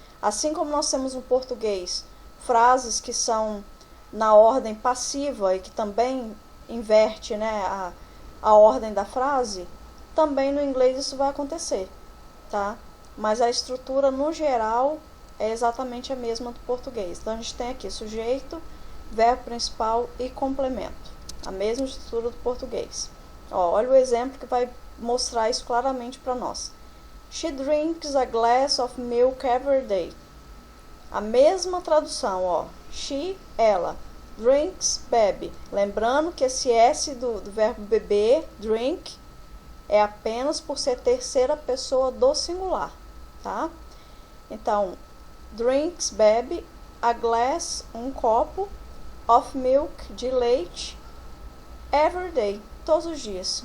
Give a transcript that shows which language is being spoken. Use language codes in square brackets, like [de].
[pt] Assim como nós temos no português frases que são na ordem passiva e que também inverte, né, a ordem da frase, também no inglês isso vai acontecer, tá? Mas a estrutura no geral é exatamente a mesma do português. Então a gente tem aqui sujeito, verbo principal e complemento, a mesma estrutura do português. Olha o exemplo que vai mostrar isso claramente para nós. [en] She drinks a glass of milk every day. [pt] A mesma tradução, she, ela, drinks, bebe. Lembrando que esse S do verbo beber, drink, é apenas por ser terceira pessoa do singular, tá? Então, drinks, bebe, a glass, um copo, of milk, de leite, every day, todos os dias.